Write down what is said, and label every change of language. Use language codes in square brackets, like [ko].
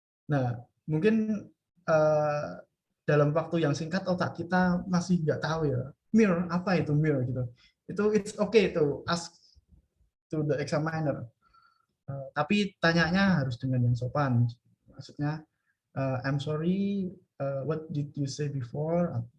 [id] Nah, mungkin dalam waktu yang singkat otak kita masih nggak tahu ya, mirror apa itu mirror gitu. Itu [en] it's okay to ask to the examiner. [id] Tapi tanyanya harus dengan yang sopan. Maksudnya, [en] I'm sorry, what did you say before?